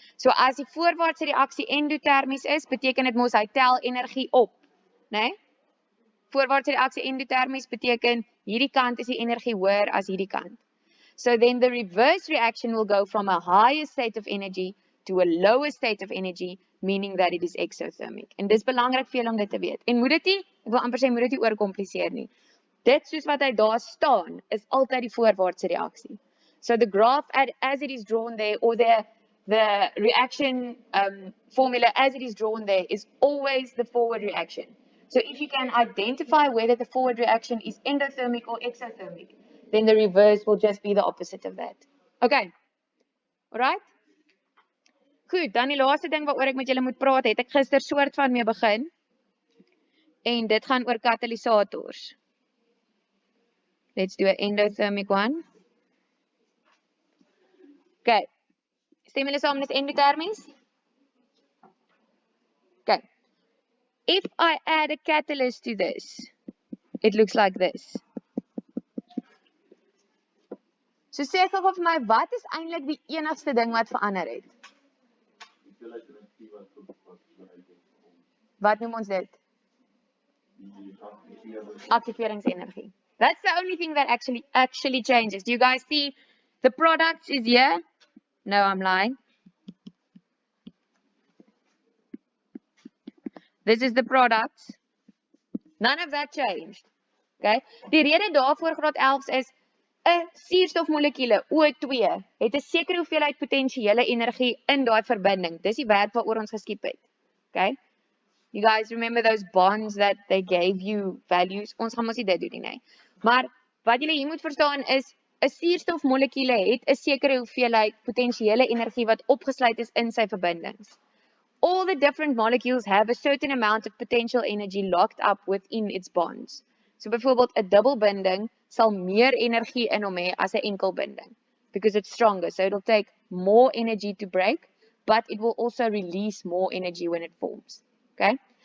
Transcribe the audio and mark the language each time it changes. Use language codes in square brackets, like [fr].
[af] So as die voorwaartse reaksie endothermies is, beteken dit mos hy tel energie op, né? Voorwaartse reaksie endothermies beteken hierdie kant is die energie hoër as hierdie kant. [en] So then the reverse reaction will go from a higher state of energy to a lower state of energy, meaning that it is exothermic. [af] En dis belangrik vir julle om dit te weet. En moet dit nie, ek wil amper sê moet dit nie oorkompliseer nie. Dit soos wat hy daar staan, is altyd die voorwaartse reaksie. [en] So the graph as it is drawn there, or the reaction formula as it is drawn there, is always the forward reaction. So if you can identify whether the forward reaction is endothermic or exothermic, then the reverse will just be the opposite of that. Okay, alright? [af] Goed, dan die laaste ding waaroor ek met julle moet praat, het ek gister soort van mee begin. En dit gaan oor katalysators. [en] Let's do an endothermic one. [af] Okay, stem julle saam, dis endothermies? [en] Okay, if I add a catalyst to this, it looks like this. [af] So sê gou vir my, wat is eintlik die enigste ding wat verander het? Wat noem ons dit? [en] Activeringsenergie. That's the only thing that actually changes. Do you guys see the products is here? No, I'm lying. This is the products. None of that changed. Okay? [af] Die rede daarvoor graad 11 is 'n suurstofmolekuule O2 het 'n sekere hoeveelheid potensiële energie in daai verbinding. Dis die werk waaroor ons geskiep het. [en] Okay? You guys remember those bonds that they gave you values? [af] Ons gaan mos nie dit doen nie, nee. Maar wat julle hier moet verstaan is 'n suurstofmolekuule het 'n sekere hoeveelheid potensiële energie wat opgesluit is in sy verbindings. [en] All the different molecules have a certain amount of potential energy locked up within its bonds. [af] So byvoorbeeld 'n dubbelbinding sal meer energie in hom hê as 'n enkelbinding, [en] because it's stronger. So it'll take more energy to break, but it will also release more energy when it forms. Okay?